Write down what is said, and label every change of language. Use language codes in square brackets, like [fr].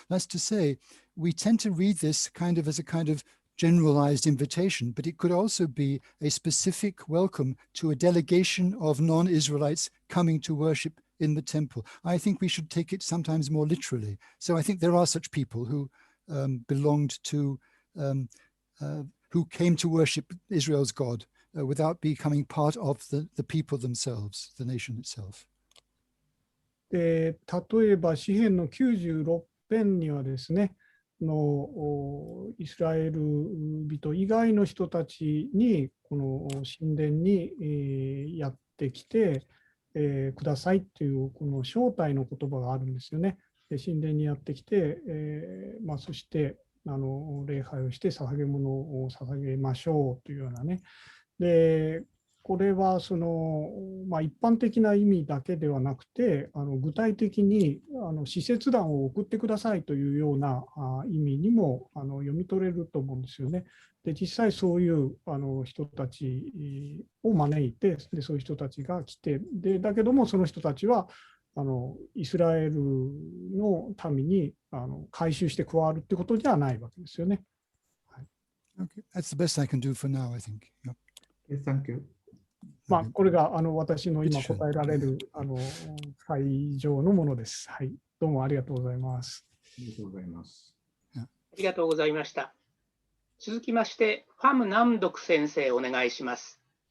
[en] That's to say, we tend to read this as a kind of generalized invitation, but it could also be a specific welcome to a delegation of non-Israelites coming to worship in the temple. I think we should take it sometimes more literally. So I think there are such people who belonged to, who came to worship Israel's God without becoming part of the people themselves, the nation itself. [ja] で、例えば詩編の96編にはですね、イスラエル人以外の人たちにこの神殿にやってきてくださいというこの招待の言葉があるんですよね。で、神殿にやってきて、そして礼拝をして捧げ物を捧げましょうというようなね。で、これはその、一般的な意味だけではなくて、具体的に使節団を送ってくださいというような意味にも読み取れると思うんですよね。で、実際そういう人たちを招いて、でそういう人たちが来て、でだけどもその人たちはイスラエルの民に改宗して加わるってことではないわけですよね。はい、 [en] Okay, that's the best I can do for now, I think. Yep. Yes, thank you. [ja] これが私の今答えられる最上のものです。はい、どうもありがとうございます。ありがとうございます。ありがとうございました。続きまして、ファム・ナムドク先生、お願いします。